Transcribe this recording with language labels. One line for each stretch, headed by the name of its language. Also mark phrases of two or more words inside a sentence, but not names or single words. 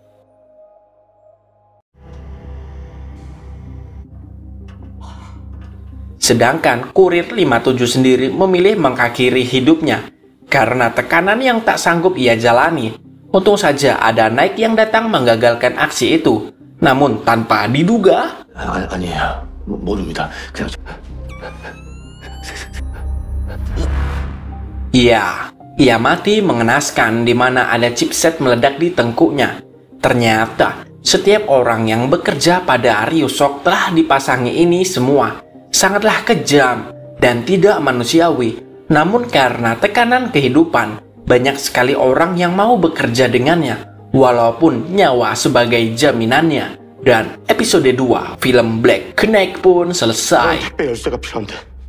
Indonesian: Sedangkan kurir 57 sendiri memilih mengakhiri hidupnya karena tekanan yang tak sanggup ia jalani. Untung saja ada Naik yang datang menggagalkan aksi itu. Namun tanpa diduga,
Korean: 아니에요. 모릅니다. 그냥
Indonesian: ia mati mengenaskan di mana ada chipset meledak di tengkuknya. Ternyata Setiap orang yang bekerja pada Ryusok telah dipasangi ini semua sangatlah kejam dan tidak manusiawi. Namun karena tekanan kehidupan, banyak sekali orang yang mau bekerja dengannya, walaupun nyawa sebagai jaminannya. Dan episode 2 film Black Knight pun selesai.
Korean: 택배 열쇠가 필요한데